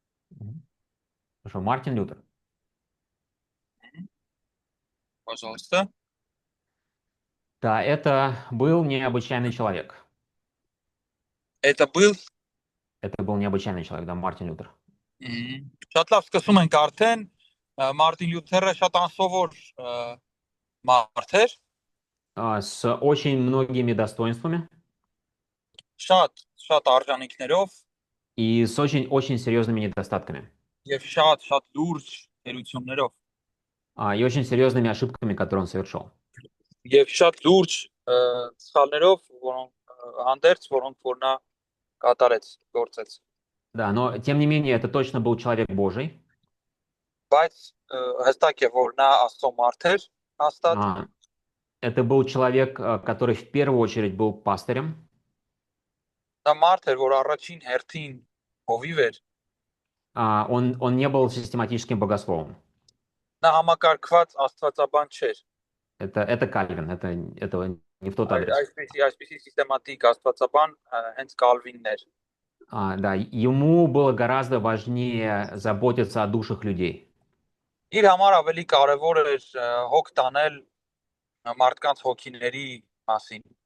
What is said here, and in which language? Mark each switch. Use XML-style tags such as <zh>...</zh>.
<ru>Мгм. Хорошо, Мартин Лютер. пожалуйста։ Да, это был необычайный человек. Это был Это был необычайный человек, да, Мартин Лютер.</ru> <hy>շատ լավ սկսում ենք արդեն Մարտին Լյութերը շատ անսովոր մարդ էր,</hy> <ru>С очень многими достоинствами</ru> <hy>շատ արժանինքներով</hy> <ru>и с очень серьезными недостатками.</ru> <hy>եւ շատ լուրջ դերություններով</hy> <ru>И очень серьезными ошибками, которые он совершил.</ru> <hy>եւ շատ լուրջ սխալներով, որոնք հանդերձ, որոնք որ նա կատարեց, գործեց։</hy> <ru>Да, но тем не менее, это точно был человек Божий.</ru> <hy>Բայց հստակ է, որ նա Աստծո մարդ էր, հաստատ</hy> <ru>Это был человек, который в первую очередь был пастырем.</ru> <hy>նա մարդ էր, որ առաջին հերթին հովիվ էր,</hy> <ru>Он не был систематическим богословом.</ru> <hy>նա համակարգված աստվածաբան չէր։</hy> <ru>Это Кальвин, это не в тот адрес.</ru> <hy>Այսպեսի սիստեմատիկ աստվածաբան հենց Կալվինն էր։</hy> <ru>Да, ему было гораздо важнее заботиться о душах людей.</ru> <hy>Իր համար ավելի կարևոր էր հոգ տանել մարդկանց հոգիների մասին։</hy>